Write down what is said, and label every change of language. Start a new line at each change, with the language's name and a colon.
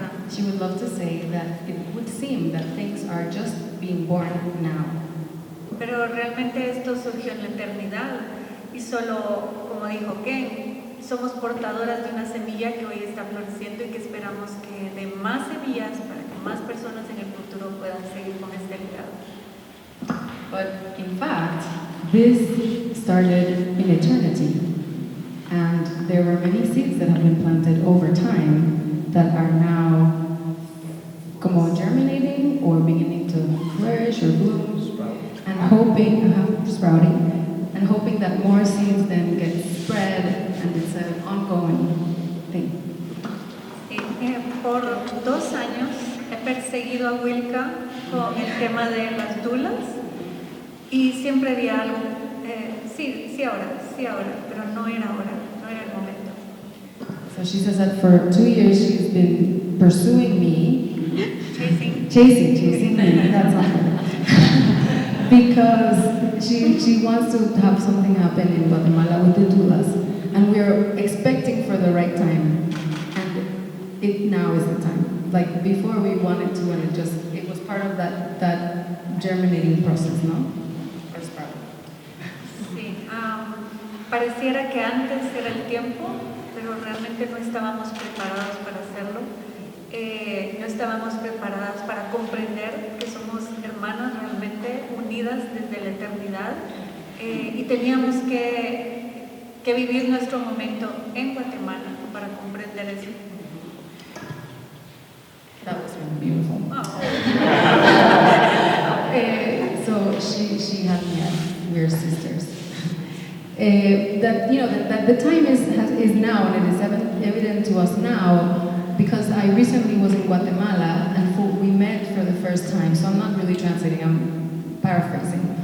English: She would love to say that it would seem that things are just being born now.
Spanish: Pero realmente esto surgió en la eternidad y solo, como dijo Ken, somos portadoras de una semilla que hoy está floreciendo y que esperamos que dé más semillas para que más personas en el futuro puedan seguir con este legado.
English: But in fact, this started in eternity, and there were many seeds that have been planted over time that are now
Spanish: como
English: germinating or beginning to flourish or bloom, and sprouting, and hoping that more seeds then get spread, and it's an ongoing thing.
Spanish: Por 2 años he perseguido a Wilka con el tema de las dulas y siempre había algo, sí ahora, pero no era ahora, no era el momento.
English: So she says that for 2 years she's been pursuing me. Chasing me, that's not her. Because she wants to have something happen in Guatemala with the dulas, and we're expecting for the right time, and it now is the time. Like before we wanted to, and it was part of that germinating process, no? Or sprouting.
Spanish: Sí, pareciera que antes era el tiempo, pero realmente no estábamos preparados para hacerlo. No estábamos preparadas para comprender que somos hermanas realmente unidas desde la eternidad y teníamos que vivir nuestro momento en Guatemala para comprender eso.
English: That was really beautiful. Oh. So she had me as we're sisters. That the time is now, and it is evident to us now. Because I recently was in Guatemala and we met for the first time, so I'm not really translating, I'm paraphrasing.